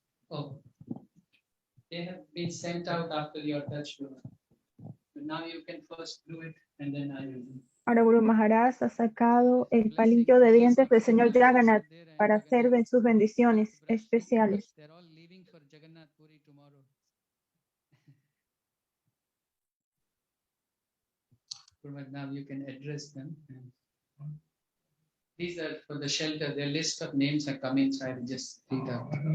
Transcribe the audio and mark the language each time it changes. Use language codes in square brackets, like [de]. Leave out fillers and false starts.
[en] Oh, they have been sent out after your touch. Now you can first do it and then I will do. [es] Ahora Guru Maharaj ha sacado el palillo de dientes del señor Jagannath para hacer de sus bendiciones especiales. [en] They're all leaving for Jagannath Puri tomorrow. Now you can address them. These are for the shelter. Their list of names are coming, so I will just read out.